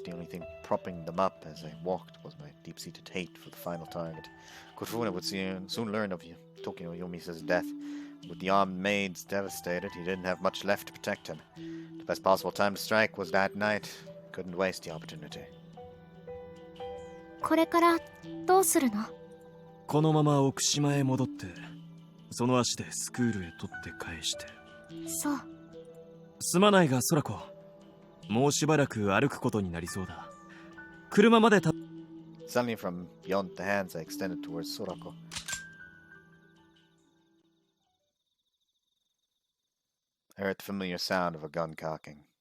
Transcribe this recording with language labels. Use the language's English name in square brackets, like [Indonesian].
[English] The only thing propping them up as I walked was my deep-seated hate for the final target. Kurofune would soon learn of Tokino Yomisa's death. With the armed maids devastated, he didn't have much left to protect him. The best possible time to strike was that night. Couldn't waste the opportunity. [Japanese] これからどうするの？このまま奥島へ戻って、その足でスクールへ取って返して。そう。すまないが空子、もうしばらく歩くことになりそうだ。車までた。 [English] Suddenly from beyond the hands I extended towards Sorako. I heard the familiar sound of a gun cocking.